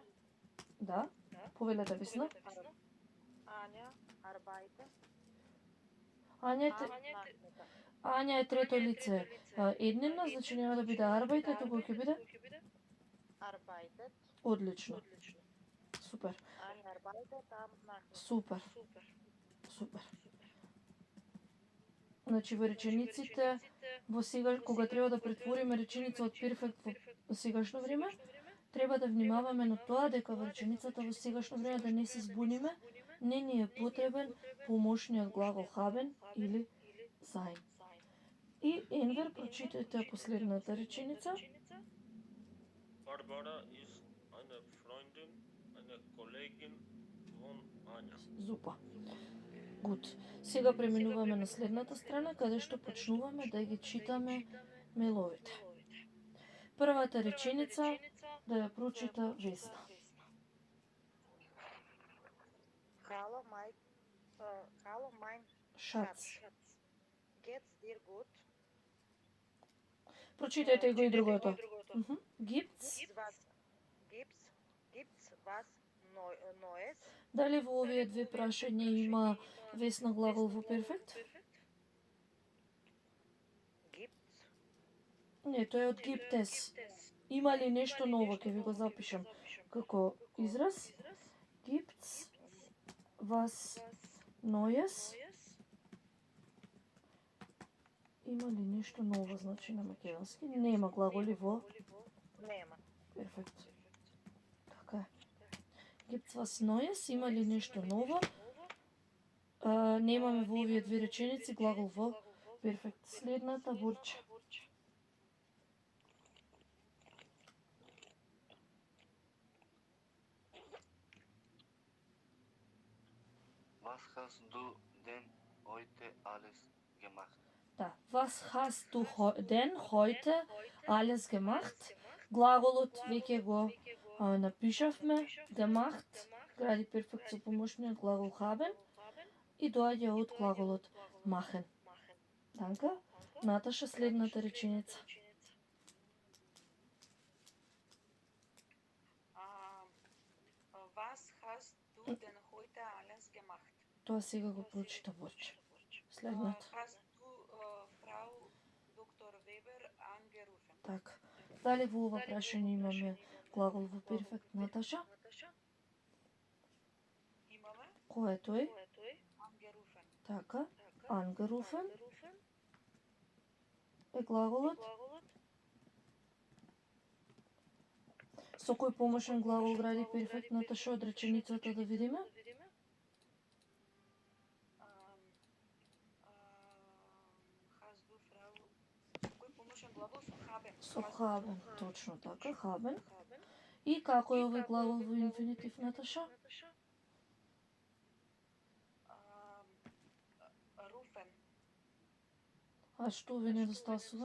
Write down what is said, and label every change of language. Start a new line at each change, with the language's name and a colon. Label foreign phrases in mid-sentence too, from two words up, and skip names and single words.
Macedonian: Да, повелете Весна.
German: Ања, arbeite.
Macedonian: Ања е трето лице. Еднина, значи нема да биде арбајте, туку ќе биде?
German: Arbeitet.
Macedonian: Одлично. Супер.
German: Ања arbeitet am Nachmittag.
Macedonian: Супер. Супер. Значи во речениците во сега кога треба да претвориме реченица од перфект во сегашно време, треба да внимаваме на тоа дека во реченицата во сегашно време да не се збуниме, не ни е потребен помошниот глагол haben или sein. И Енвер, прочитајте последната реченица.
German: Barbara ist eine Freundin, eine Kollegin von Anja.
Macedonian: Зупа. Гуд. Сега преминуваме на следната страна, каде што почнуваме да ги читаме меловите. Првата реченица да ја прочита Весна.
German: Hallo, mein Шац. Geht's dir gut?
Macedonian: Прочитајте го и другото.
German: Gibt's. Gibt's was Neues?
Macedonian: Дали во овие две прашања има Весна глагол во перфект?
German: Gibt's?
Macedonian: Не, тој е од Gibtes. Има ли нешто ново? Ќе ви го запишам како израз.
German: Gibt's was Neues?
Macedonian: Има ли нешто ново, значи на македонски? Нема глаголи во Нема. перфект. Така е. Gibt's was Neues? Има ли нешто ново? Немаме во овие две реченици глагол во перфект. Следната Бурча.
German: Was hast du denn heute alles gemacht?
Macedonian: Да.
German: Was hast du denn heute alles gemacht?
Macedonian: Глаголот веќе го напишавме. Gemacht. Гради перфект со помошниот глагол haben. И доаѓа од глаголот machen. Така? Наташа, следната реченица.
German: Was hast du denn heute alles gemacht?
Macedonian: Тоа сега го прочита Борче. Следната.
German: Hast du Frau Dr. Weber angerufen?
Macedonian: Така. Дали во ова прашање имаме глагол во перфект, Наташа? Имаме Кој е тој?
German: angerufen.
Macedonian: Така. Angerufen е глаголот. Со кој помошен глагол гради перфект, Наташа, од реченицата да видиме?
German: Hast du Frau...
Macedonian: Кој помошен глагол со haben? Со haben, точно така, haben. И како е овој глагол во инфинитив, Наташа?
German: Rufen.
Macedonian: А што ви недостасува?